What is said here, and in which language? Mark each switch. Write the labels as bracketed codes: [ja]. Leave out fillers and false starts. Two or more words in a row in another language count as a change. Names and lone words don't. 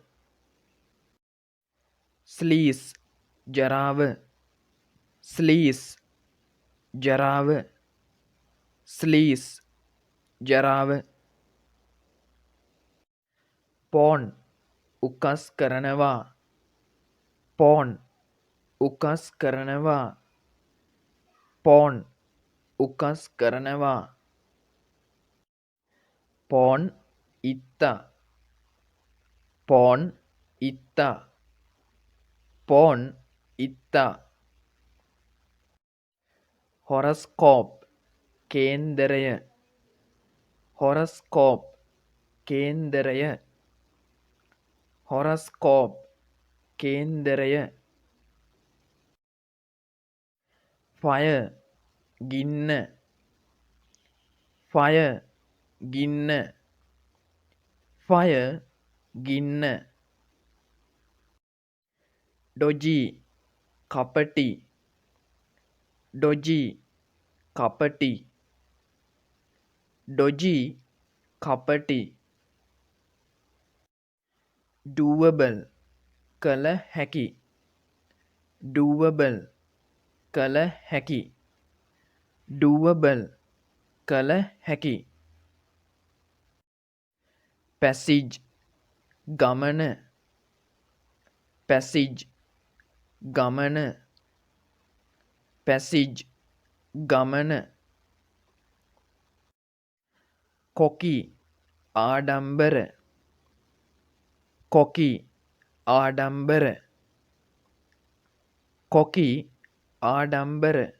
[si] sleaze ජරාව sleaze ජරාව sleaze ජරාව pawn උකස් කරනවා pawn උකස් කරනවා pawn උකස් කරනවා pawn ඉත්තා pawn ඉත්තා pawn ඉත්තා horoscope කේන්දරය horoscope කේන්දරය horoscope කේන්දරය fire ගින්න fire ගින්න fire ගින්න dodgy කපටි dodgy කපටි dodgy කපටි doable කළ හැකි doable කළ හැකි doable කළ හැකි passage ගමන passage ගමන passage ගමන cocky ආඩම්බර කොකි ආඩම්බර කොකි ආඩම්බර